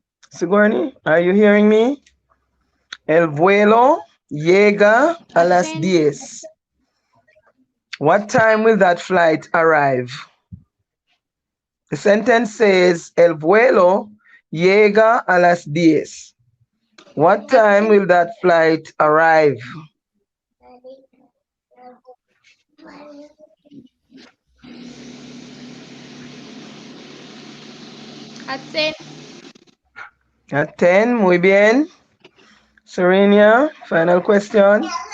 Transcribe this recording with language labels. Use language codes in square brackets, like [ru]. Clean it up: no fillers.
[en] Sigourney, are you hearing me? [es] El vuelo llega a las 10. [en] What time will that flight arrive? The sentence says, [es] El vuelo llega a las 10. [en] What time will that flight arrive? At 10. At 10, [es] muy bien. [en] Serenia, final question.